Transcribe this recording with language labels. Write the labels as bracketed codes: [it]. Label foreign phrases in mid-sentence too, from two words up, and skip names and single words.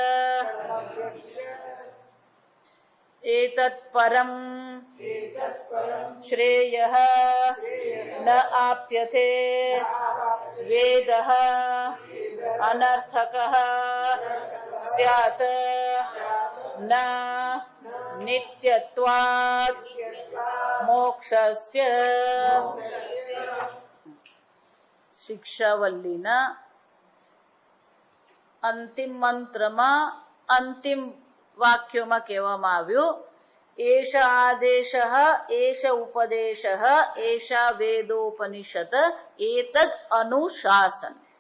[sa] एतत्परम् श्रेयः न आप्यते वेदः अनर्थकः स्यात् न नित्यत्वात् मोक्षस्य [gu] શિક્ષાવલ્લીના અંતિમ મંત્રમાં અંતિમ વાક્યોમાં કહેવામાં આવ્યું [sa] એષ આદેશઃ એષ ઉપદેશઃ એષા વેદોપનિષદ એતદ અનુશાસન.